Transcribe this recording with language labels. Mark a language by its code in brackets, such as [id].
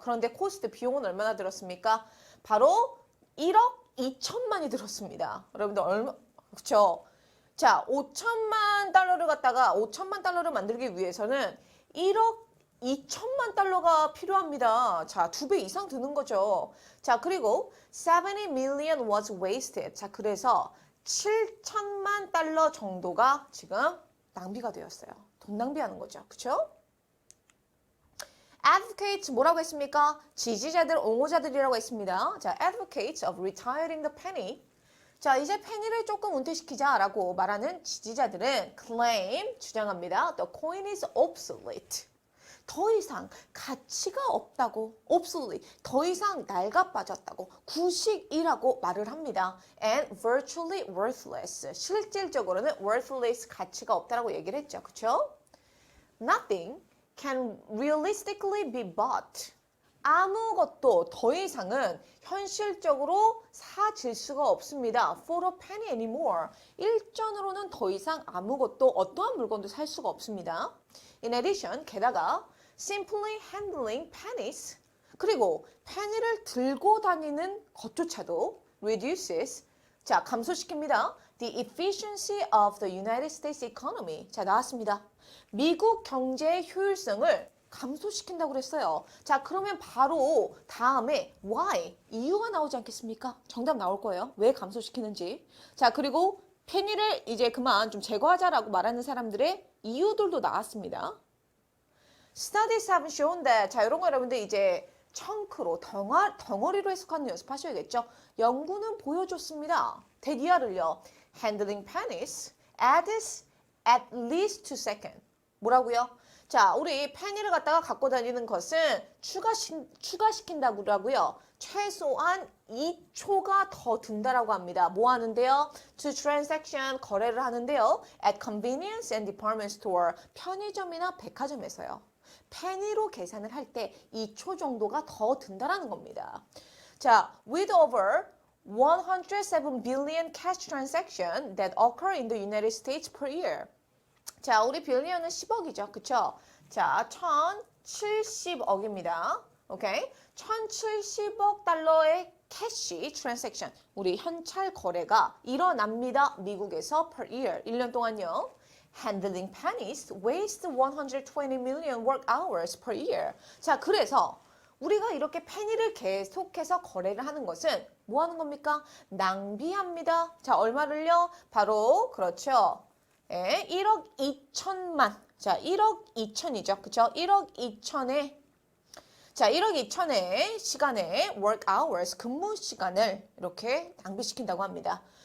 [ko] 그런데 코스트 비용은 얼마나 들었습니까? 바로 1억 2천만이 들었습니다. 여러분들 얼마, 그쵸? 자, 5천만 달러를 만들기 위해서는 1억 2천만 달러가 필요합니다. 자, 2배 이상 드는 거죠. 자, 그리고 [en] 70 million was wasted. [ko] 자, 그래서 7천만 달러 정도가 지금 낭비가 되었어요. 돈 낭비하는 거죠. 그쵸? Advocates 뭐라고 했습니까? 지지자들, 옹호자들이라고 했습니다. [en] 자, advocates of retiring the penny. [ko] 자, 이제 페니를 조금 은퇴시키자라고 말하는 지지자들은 claim, 주장합니다. [en] The coin is obsolete. [ko] 더 이상 가치가 없다고, obsolete, 더 이상 낡아 빠졌다고, 구식이라고 말을 합니다. [en] And virtually worthless, [ko] 실질적으로는 worthless, 가치가 없다라고 얘기를 했죠. 그쵸? [en] Nothing can realistically be bought. [ko] 아무것도 더 이상은 현실적으로 사질 수가 없습니다. [en] For a penny anymore. [ko] 일전으로는 더 이상 아무것도 어떠한 물건도 살 수가 없습니다. [en] In addition, 게다가 simply handling pennies. [ko] 그리고 페니를 들고 다니는 것조차도 reduces. 자, 감소시킵니다. [en] The efficiency of the United States economy. [ko] 자, 나왔습니다. 미국 경제의 효율성을 감소시킨다고 그랬어요. 자, 그러면 바로 다음에 why? 이유가 나오지 않겠습니까? 정답 나올 거예요. 왜 감소시키는지. 자, 그리고 페니를 이제 그만 좀 제거하자라고 말하는 사람들의 이유들도 나왔습니다. [en] Studies have shown that. [ko] 자, 이런 거 여러분들 이제 청크로, 덩어리로 해석하는 연습하셔야겠죠. 연구는 보여줬습니다. 대기하를요. [en] Handling pennies adds at least 2 seconds. [ko] 뭐라고요? 자, 우리 페니를 갖다가 갖고 다니는 것은 추가시킨다고 하고요. 최소한 2초가 더 든다라고 합니다. 뭐 하는데요? [en] To transaction, [ko] 거래를 하는데요. [en] At convenience and department store, [ko] 편의점이나 백화점에서요. 페니로 계산을 할 때 2초 정도가 더 든다라는 겁니다. [en] 자, with over 107 billion cash transactions that occur in the United States per year. [ko] 자, 우리 빌리언은 10억이죠. 그쵸? 자, 1070억입니다. 오케이? 1070억 달러의 캐시 트랜잭션, 우리 현찰 거래가 일어납니다. 미국에서 [en] per year, [ko] 1년 동안요. [en] Handling pennies waste 120 million work hours per year. [ko] 자, 그래서 우리가 이렇게 페니를 계속해서 거래를 하는 것은 뭐 하는 겁니까? 낭비합니다. 자, 얼마를요? 바로 그렇죠. 예, 1억 2천만. 자, 1억 2천이죠. 그쵸? 1억 2천에 자, 1억 2천의 시간에 work hours, 근무 시간을 이렇게 낭비시킨다고 합니다.